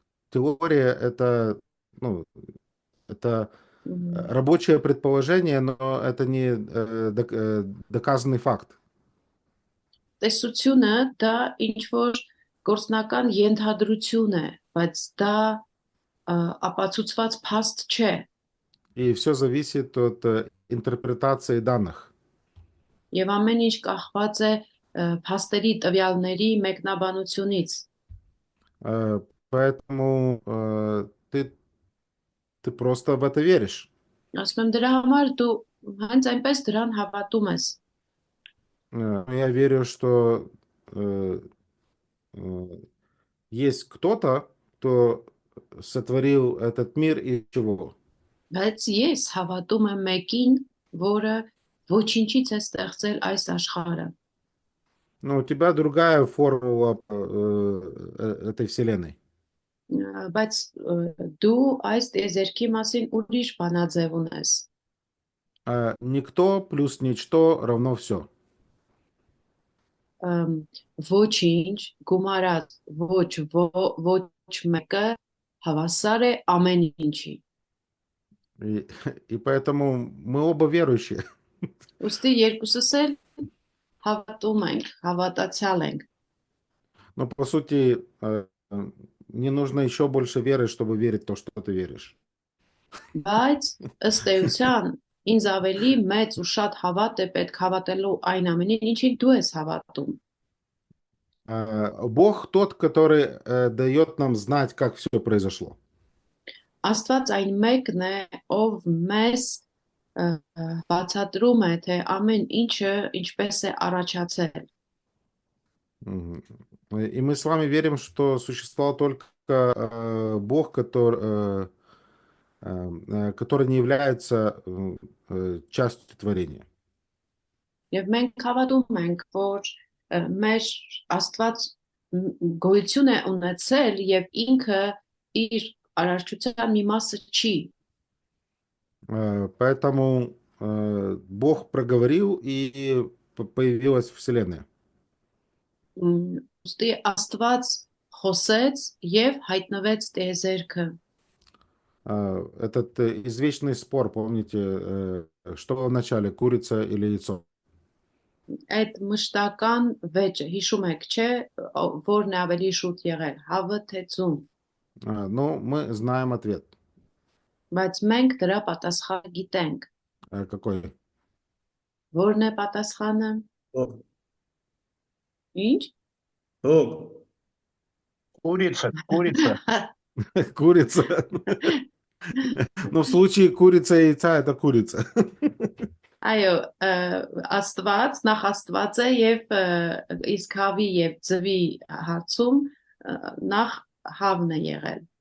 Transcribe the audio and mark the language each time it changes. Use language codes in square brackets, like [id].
[ru] Теория это, ну, это рабочее предположение, но это не доказанный факт. [hy] Տեսությունը դա ինչ որ գործնական ենթադրություն է, բայց դա ապացուցված փաստ չէ։ [ru] И все зависит от интерпретации данных. [hy] Եվ ամեն ինչ կախված է փաստերի տվյալների մեկնաբանությունից։ [ru] Поэтому ты просто в это веришь. [hy] Ասում եմ դրա համար դու հենց այնպես դրան հավատում ես։ [ru] Я верю, что есть кто-то, кто сотворил этот мир из чего? [hy] Բայց ես հավատում եմ մեկին, որը ոչինչից է ստեղծել այս աշխարհը։ [ru] Ну, у тебя другая формула этой вселенной. [hy] Բայց դու այս տեզերքի մասին ուրիշ բանաձև ունես։ [ru] Никто плюс ничто равно все. [hy] Ոչինչ գումարած ոչ մեկը հավասար է ամեն ինչի։ [ru] И, и поэтому мы оба верующие. [hy] Ուստի երկուսս էլ հավատում ենք, հավատացյալ ենք, [ru] Но по сути, не нужно еще больше веры, чтобы верить в то, что ты веришь. [hy] բայց ըստ էության ինձ ավելի մեծ ու շատ հավատ է պետք հավատելու այն ամենին, ինչին դու ես հավատում։ [ru] Бог тот, который дает нам знать, как все произошло. [hy] Աստված այն мեկն է, ով մեզ բացատրում է, թե ամեն ինչը ինչպես է առաջացել։ Мгм. [ru] И мы с вами верим, что существовал только Бог, который не является частью творения. [hy] Եվ մենք հավատում ենք, որ մեր Աստված գոյություն է ունեցել եւ ինքը իր արարչության մի մասը չի։ [ru] Поэтому Бог проговорил, и появилась Вселенная. [hy] Ուստի Աստված խոսեց եւ հայտնվեց տիեզերքը։ [ru] Этот извечный спор, помните, что было вначале, курица или яйцо? [hy] Այդ մշտական վեճը հիշում եք, չէ, որն է ավելի շուտ եղել, հավը թե ձուն, [ru] Ну, мы знаем ответ. [hy] բայց մենք դրա պատասխանը գիտենք։ [ru] Какой? [hy] Որն է պատասխանը։ Հոգ, Ինչ։ հոգ, [ru] Курица. Курица. Ну, в случае курица и яйца, это курица. [hy] Այո, Աստված նախ Աստված է եւ իսկ հավի եւ ձվի հարցում նախ հավն է եղել։